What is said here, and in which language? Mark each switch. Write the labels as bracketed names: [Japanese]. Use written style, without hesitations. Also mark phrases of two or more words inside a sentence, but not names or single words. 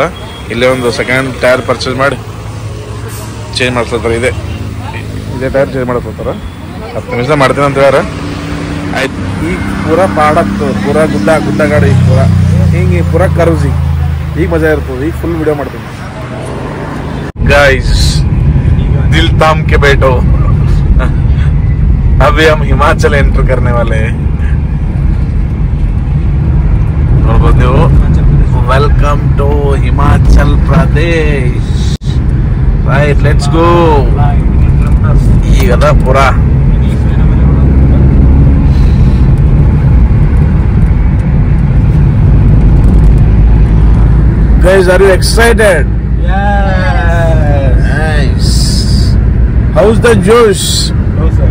[Kannada] ಇಲ್ಲೇ ಒಂದು [English] second tyre purchase [Kannada] ಮಾಡಿ ಚೇಂಜ್ ಮಾಡಿಸ್ತಾರೆ. ಇದೇ [English] tyre change [Kannada] ಮಾಡಿಸ್ತಾರೆ. 10 ನಿಮಿಷ ಮಾಡ್ತೀನಿ ಅಂತ ಹೇಳ್ಯಾರ. ಆಯ್ತು. ಈಗ ಪೂರಾ ಪಾಡತ್ತು, ಪೂರಾ ಗುಡ್ಡ ಗಾಡಿ, ಪೂರಾ ಹಿಂಗೆ ಪೂರಾ ಕರ್ವ್ಸಿ. ಈಗ ಮಜಾ ಇರ್ತದೆ. ಈಗ [English] full video [Kannada] ಮಾಡ್ತೀನಿ गाइस. [Hindi] दिल थाम के बैठो, अभी हम हिमाचल एंटर करने वाले हैं. [Kannada] ನೋಡ್ಬೋದು ನೀವು. [English] Welcome to Himachal Pradesh. Right, let's go. [Kannada] ಈಗದ ಪುರಾ [English] guys, are you excited? Yes. Nice. How's the juice? No sir.